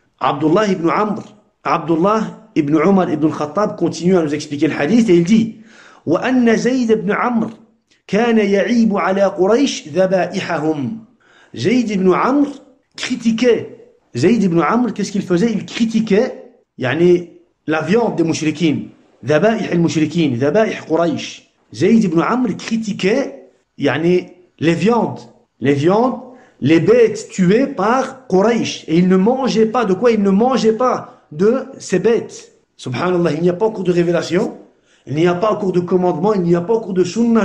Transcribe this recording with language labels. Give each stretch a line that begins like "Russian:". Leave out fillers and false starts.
French: Abdullah ibn Umar ibn al-Khattab continue à nous expliquer le hadith et il dit
Arabic: وَأَنَّ زَيْدَ ibn Amr كَانَ يَعِيبُ عَلَى قُرَيْشِ ذَبَائِحَهُمْ.
French: Zayd ibn Amr critiquait. Zayd ibn Amr, qu'est-ce qu'il faisait? Il critiquait la viande des mouchriquines.
Arabic: ذبائح المشركين, ذبائح قريش.
French: Zayd ibn Amr critiquait les viandes, les bêtes tuées par Quraysh. Et il ne mangeait pas de quoi? Il ne mangeait pas de ces bêtes. Subhanallah, il n'y a pas encore de révélation, il n'y a pas encore de commandement, il n'y a pas encore de sunnah.